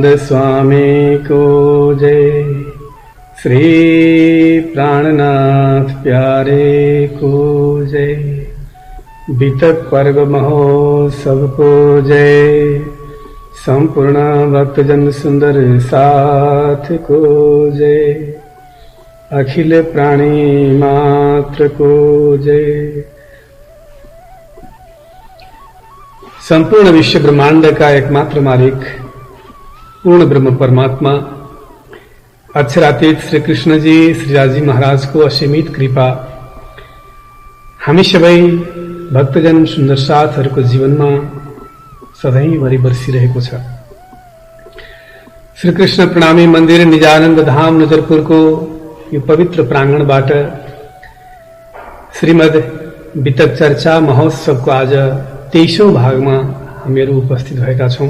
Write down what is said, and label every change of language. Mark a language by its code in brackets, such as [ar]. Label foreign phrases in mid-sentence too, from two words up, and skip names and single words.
[hi] स्वामी को जय, श्री प्राणनाथ प्यारे को जय, बीतक पर्व महोत्सव को जय, संपूर्ण भक्तजन सुंदर साथ को जय, अखिल प्राणी मात्र को जय। [ne] संपूर्ण विश्व ब्रह्मांड का एकमात्र मालिक पूर्ण ब्रह्म परमात्मा अक्षरातीत श्री कृष्ण जी श्रीराजी महाराज को असीमित कृपा हामी सबै भक्तजन सुन्दर साथहरूको जीवनमा सधैँभरि बर्सिरहेको छ। श्री कृष्ण प्रणामी मन्दिर निजानन्द धाम नजरपुरको यो पवित्र प्राङ्गणबाट श्रीमद् बीतक चर्चा महोत्सवको आज 23औं भागमा हामीहरू उपस्थित भएका छौं।